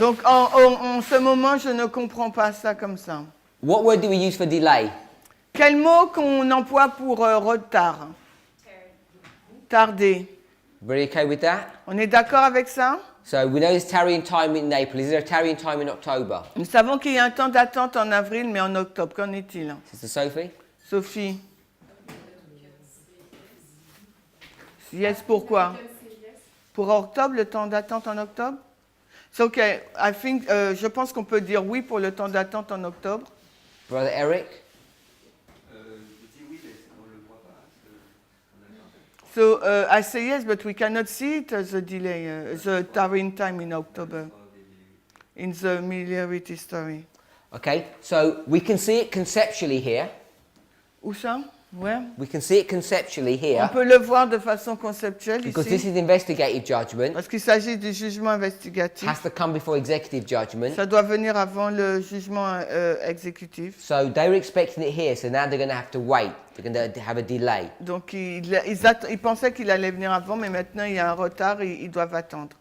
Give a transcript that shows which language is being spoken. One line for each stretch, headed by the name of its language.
French: Donc, en ce moment, je ne comprends pas ça comme ça.
English: What word do we use for delay?
French: Quel mot qu'on emploie pour retard?
English: Terry,
French: Tarder.
English: Everybody okay with that?
French: On est d'accord avec ça?
English: So we know there's tarrying time in April. Is there a tarrying time in October?
French: Nous savons qu'il y a un temps d'attente en avril, mais en octobre, qu'en est-il?
English: Sister Sophie?
French: Sophie?
English: Yes,
French: pourquoi? Pour octobre, le temps d'attente en octobre?
English: So, okay, I think,
French: je pense qu'on peut dire oui pour le temps d'attente en octobre.
English: Brother Eric?
French: Je dis oui, mais on ne le voit pas. Parce que on a
English: So I say yes, but we cannot see it as a delay, the tarrying time in October, in the military story. Okay, so we can see it conceptually here.
French: Où ça?
English: Where? We can see it conceptually
French: On
English: here
French: peut le voir de façon conceptuelle
English: because this
French: ici,
English: is investigative judgment.
French: parce qu'il s'agit du jugement investigatif.
English: Has to come before executive judgment.
French: Ça doit venir avant le jugement exécutif.
English: So they were expecting it here, so now they're going to have to wait. They're going to have a delay.
French: Donc ils pensaient qu'il allait venir avant, mais maintenant il y a un retard et ils doivent attendre.